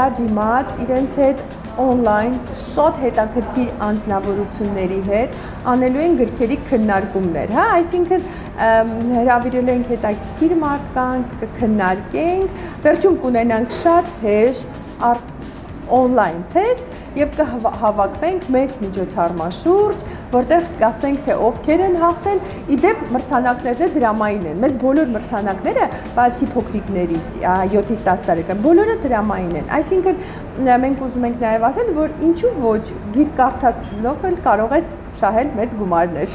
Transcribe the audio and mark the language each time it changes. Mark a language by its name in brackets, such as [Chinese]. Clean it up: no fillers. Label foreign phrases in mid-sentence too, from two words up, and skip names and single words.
[Armenian] դիմաց իրենց հետ on-line շատ հետաքրքիր անձնավորությունների հետ անելու են գրքերի քննարկումներ, հա, այսինքն հրավիրել ենք հետաքրքիր մարդկանց, կքննարկենք, վերջում կունենանք շատ հեշտ [English] on-line test [Armenian] եւ կհավաքվենք մեծ միջոցառման շուրջ, որտեղ կասենք թե ովքեր են հաղթել, իդեպ մրցանակներն դրամային են։ Մեր բոլոր մրցանակները, բացի փոքրիկներից 7-ից 10 տարեկան, բոլորը դրամային են։ Այսինքն մենք ուզում ենք նաեւ ասել, որ ինչու ոչ գիրք կարդալով էլ կարող ես շահել մեծ գումարներ։